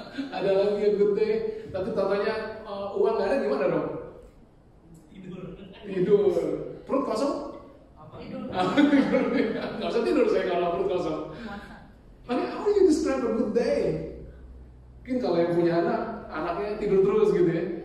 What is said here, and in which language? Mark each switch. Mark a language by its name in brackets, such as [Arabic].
[Indonesian] Ada lagi [English] a good day, [Indonesian] tapi contohnya uang nggak ada gimana dong? Tidur. Perut kosong? Tidur. Nggak usah tidur saya kalau perut kosong. Makanya [English] how do you describe a good day? [Indonesian] Mungkin kalau yang punya anak, anaknya tidur terus gitu ya.